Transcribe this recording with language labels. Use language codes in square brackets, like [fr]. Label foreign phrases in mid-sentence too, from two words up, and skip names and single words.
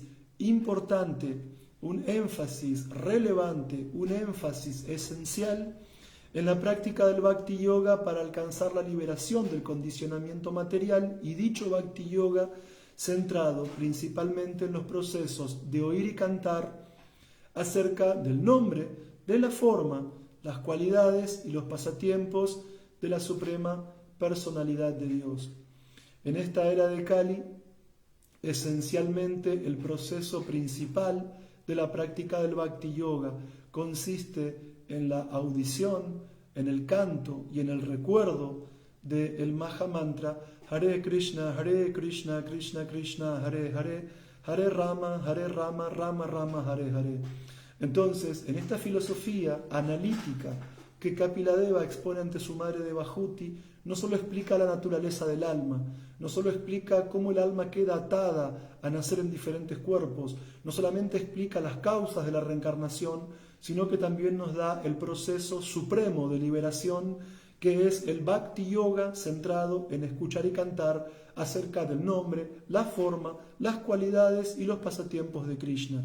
[es] importante, un énfasis relevante, un énfasis esencial en la práctica del Bhakti Yoga para alcanzar la liberación del condicionamiento material, y dicho Bhakti Yoga centrado principalmente en los procesos de oír y cantar acerca del nombre, de la forma, las cualidades y los pasatiempos de la Suprema Personalidad de Dios. En esta era de Kali, esencialmente el proceso principal de la práctica del Bhakti Yoga consiste en la audición, en el canto y en el recuerdo del Maha Mantra [sa] हरे कृष्ण, कृष्ण कृष्ण, हरे हरे, हरे राम, राम राम, हरे हरे. [es] Entonces, en esta filosofía analítica que Kapila Deva expone ante su madre Devahuti, no solo explica la naturaleza del alma, no solo explica cómo el alma queda atada a nacer en diferentes cuerpos, no solamente explica las causas de la reencarnación, sino que también nos da el proceso supremo de liberación, que es el Bhakti Yoga centrado en escuchar y cantar acerca del nombre, la forma, las cualidades y los pasatiempos de Krishna.